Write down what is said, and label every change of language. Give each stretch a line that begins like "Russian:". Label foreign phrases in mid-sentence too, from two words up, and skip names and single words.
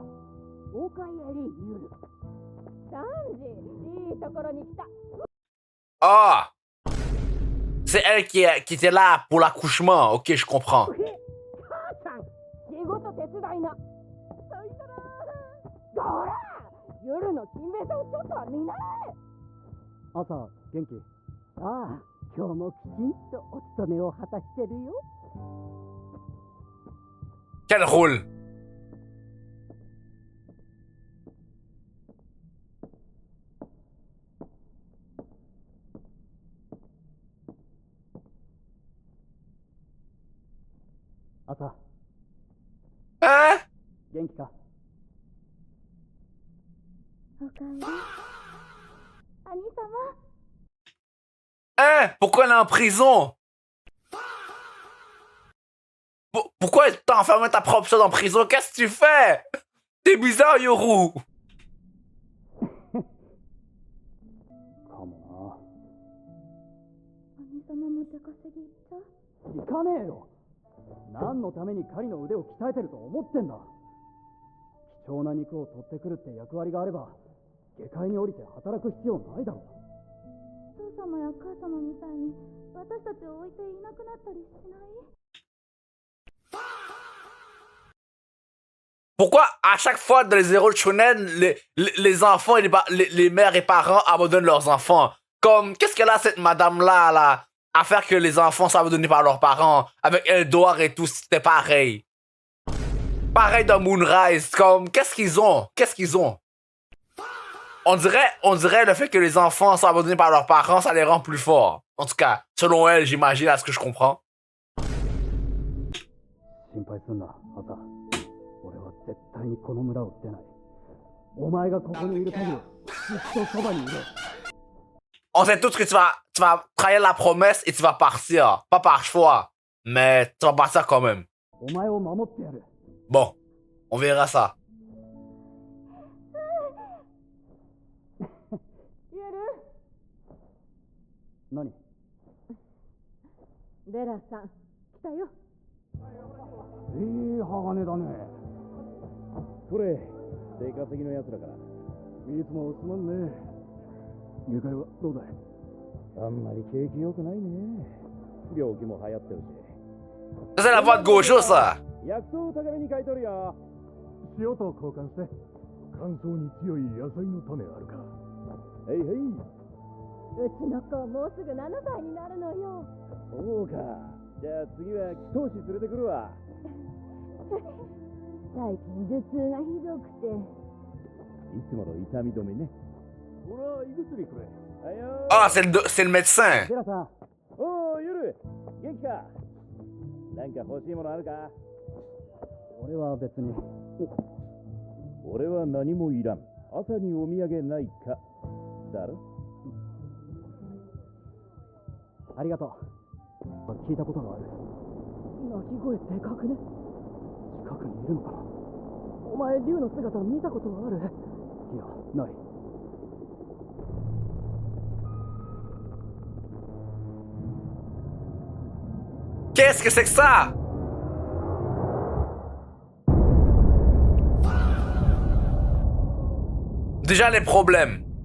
Japanese: おかえり、ゆる。サンジ、いいところに来た。 Ah!
French: C'est elle qui était là pour l'accouchement. Ok, je comprends.
Japanese: 母さん、仕事手伝いな。さいたら。ほら、夜の勤勉さをちょっとは見習え。朝、元気？ああ、今日もきちんとお勤めを果たしてるよ。
French: Quel rôle? Asa. Hein?
Japanese: 元気か？おかえり。兄様。
French: Hein? Pourquoi elle est en prison? Pourquoi t'as enfermé ta propre chose en prison? Qu'est-ce que tu fais? T'es bizarre, Yoru.
Japanese: かも兄様も出稼ぎ行った？な。行かねえよ。何のために狩りの腕を鍛えてると思ってんだ。貴重な肉を取ってくるって役割があれば、下界に降りて働く必要ないだろう。父様や母様みたいに私たちを置いていなくなったりしない？
French: Pourquoi à chaque fois dans les héros de shonen, les enfants et les mères et parents abandonnent leurs enfants? Comme, qu'est-ce qu'elle a cette madame-là, là, à faire que les enfants sont abandonnés par leurs parents? Avec Eldor et tout, c'était pareil. Pareil dans Moonrise, comme, qu'est-ce qu'ils ont? Qu'est-ce qu'ils ont? On dirait le fait que les enfants sont abandonnés par leurs parents, ça les rend plus forts. En tout cas, selon elle, j'imagine, à ce que je comprends.
Japanese: 心配すんな、アサ。俺は絶対にこの村を捨てない。お前がここにいる限り、ずっとそばにいる。
French: On sait tous que tu vas trahir la promesse et tu vas partir. Pas par choix, mais tu vas partir quand même.
Japanese: お前を守ってやる。
French: Bon, on verra ça.
Japanese: 何？ベラさん、来たよ。いい鋼だね。これ、出稼ぎのやつらから。いつもすまんね。下界はどうだい？あんまり景気良くないね。病気も流行ってるし。
French: Ça, c'est la voix de Gojo, ça.
Japanese: 薬草を高めに買い取るよ。塩と交換して。乾燥に強い野菜の種あるか？へいへい。うちの子もうすぐ7歳になるのよ。そうか。じゃあ次は祈祷師連れてくるわ。最近頭痛がひどくて。いつもの痛み止めね。ほら、胃薬くれ。はいよ。
French: Ah, c'est le médecin.
Japanese: ベラさん。おお、夜。元気か。なんか欲しいものあるか。俺は別に。俺は何もいらん。朝にお土産ないか。だろ。ありがとう。聞いたことがある。鳴き声でかくね。近くにいるのかな。お前竜の姿見たことある？いや、ない。
French: Qu'est-ce que c'est que ça? Déjà les problèmes.